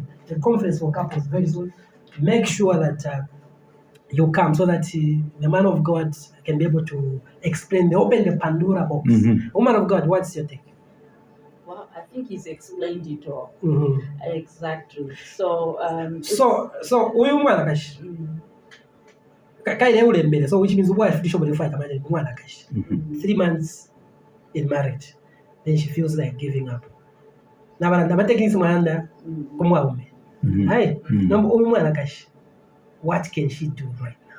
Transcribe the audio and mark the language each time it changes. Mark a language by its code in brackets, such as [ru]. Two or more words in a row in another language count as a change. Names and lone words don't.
[en] A conference for couples very soon. Make sure that you come so that the man of God can be able to explain, open the Pandora box. Woman of God, what's your take? Well, I think he's explained it all. Exactly. So, [bem] uyu mwana kashi. [en] So which means wife 3 months in marriage. Then she feels like giving up. Now I'm taking some under what can she do right now?